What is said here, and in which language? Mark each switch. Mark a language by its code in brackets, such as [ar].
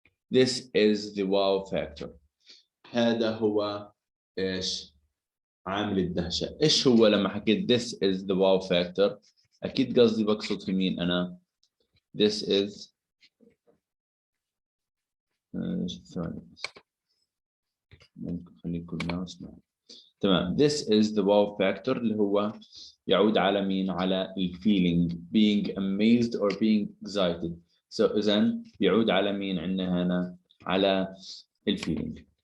[en] This is the wow factor. [ar] هذا هو ايش؟ عامل الدهشة. ايش هو لما حكيت [en] this is the wow factor؟ [ar] اكيد قصدي بقصد في مين انا؟ [en] This is [ar] ثواني بس، ممكن خليكم ماوس معي. تمام. [en] This is the wow factor [ar] اللي هو يعود على مين؟ على [en] feeling being amazed or being excited. [ar] So إذن يعود على مين عندنا هنا؟ على feeling.